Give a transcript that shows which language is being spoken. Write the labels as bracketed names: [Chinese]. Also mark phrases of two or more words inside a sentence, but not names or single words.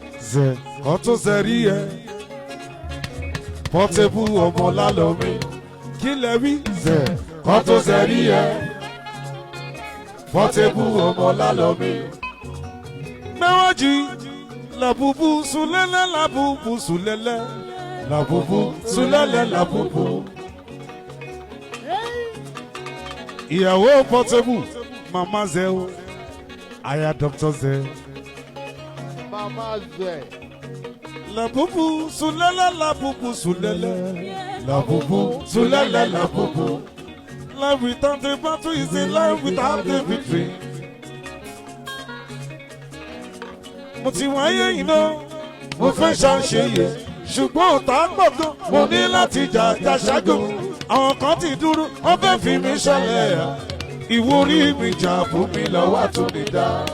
[Yoruba] Zẹ̀ kọ́ tó zẹ̀ rí ẹ. Portable ọmọ lálọ́ mi. Kí lẹ wí? Zẹ̀ kọ́ tó zẹ̀ rí ẹ. Portable ọmọ Lálọ́mí. Mẹ́wàájì, làbùbù sùlẹ́lẹ̀, làbùbù sùlẹ́lẹ̀. Làbùbù sùlẹ́lẹ̀, làbùbù. Ìyàwó Portable, Mama Zẹ o, aya Doctor Zẹ. Mama Zẹ. La pupu, sulala, la pupu, sulala. La pupu, sulala, la pupu. [English] Life without a battle is a life without a victory. [Yoruba] Mo ti wáyé yìí náà, mo fẹ́ ṣàṣeyẹ, ṣùgbọ́n ọ̀tá pọ̀ gan. Mo ní láti jà, jà ṣágo. Àwọn kan ti dúró, wọ́n fẹ́ fi mí ṣọlẹ̀. Ìwúrí mi jà fún mi lọ́wọ́ tó lè dá.